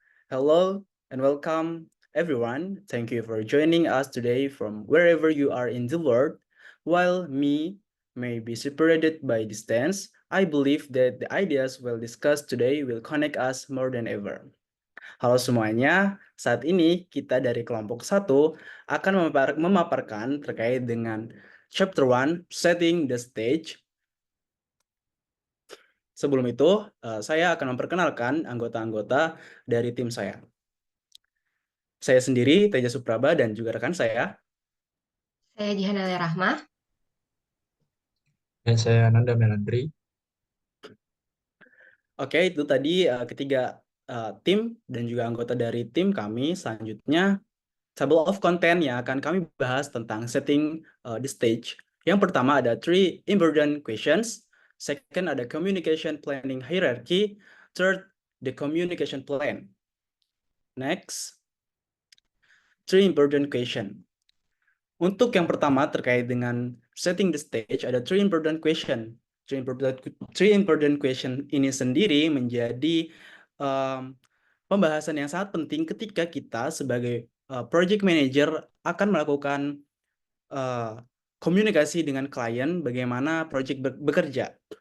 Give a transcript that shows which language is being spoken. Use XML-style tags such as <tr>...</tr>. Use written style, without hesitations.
<en>Hello and welcome everyone. Thank you for joining us today from wherever you are in the world. While me may be separated by distance, I believe that the ideas we'll discuss today will connect us more than ever.</en> <id>Halo semuanya, saat ini kita dari kelompok satu akan memaparkan terkait dengan chapter 1, Setting the Stage. Sebelum itu, saya akan memperkenalkan anggota-anggota dari tim saya. Saya sendiri, Teja Supraba, dan juga rekan saya. Saya Jihan Alia Rahma. Dan saya Nanda Melandri. Oke, itu tadi ketiga tim dan juga anggota dari tim kami. Selanjutnya,</id> <en>table of content</en> <id>yang akan kami bahas tentang setting the stage. Yang pertama ada 3 important questions.</id> <en>Second</en> <id>ada communication planning hierarchy.</id> <en>Third, the communication plan. Next, 3 important question.</en> <id>Untuk yang pertama terkait dengan setting the stage, ada 3 important question. 3 important question ini sendiri menjadi pembahasan yang sangat penting ketika kita sebagai project manager akan melakukan komunikasi dengan klien bagaimana project bekerja.</id>